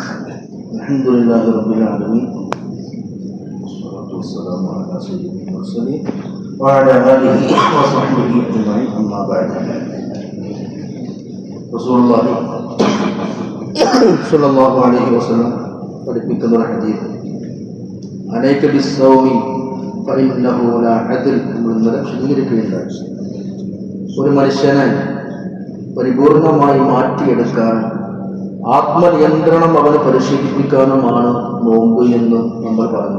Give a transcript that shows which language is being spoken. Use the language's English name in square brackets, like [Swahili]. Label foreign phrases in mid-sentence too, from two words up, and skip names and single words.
[Arabic] الحمد لله رب العالمين، والصلاة والسلام على سيد المرسلين وعلى آله وصحبه أجمعين. أما بعد. رسول الله صلى الله عليه وسلم [Malayalam] പഠിപ്പിക്കുന്ന ഒരു ഹദീസ്, [Arabic] عليك بالصوم فإنه لا عدل [Malayalam] എന്ന് വിശദീകരിക്കുകയുണ്ടായി. ഒരു മനുഷ്യനെ പരിപൂർണമായി മാറ്റിയെടുക്കാൻ ആത്മനിയന്ത്രണം അവന് പരിശീലിപ്പിക്കാനുമാണ് നോമ്പ് എന്ന് നമ്മൾ പറഞ്ഞു.